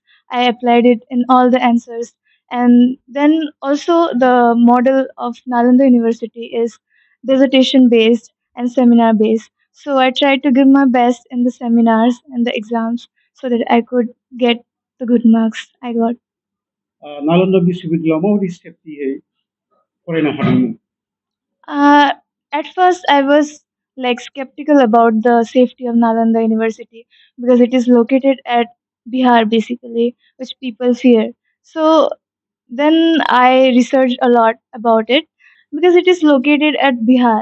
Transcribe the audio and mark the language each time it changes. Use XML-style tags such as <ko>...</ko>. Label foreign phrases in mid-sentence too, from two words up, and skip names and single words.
<en>I applied it in all the answers. And then also the model of Nalanda University is dissertation based and seminar based. So I tried to give my best in the seminars and the exams so that I could get the good marks I got.</en> <brx>नालन्दा बिश्वबिद्यालयआव माबायदि सेफटियै फरायनो हादोंमोन?</brx> <en>Uh, at first, I was like skeptical about the safety of Nalanda University because it is located at Bihar, basically, which people fear. So then I researched a lot about it because it is located at Bihar.</en>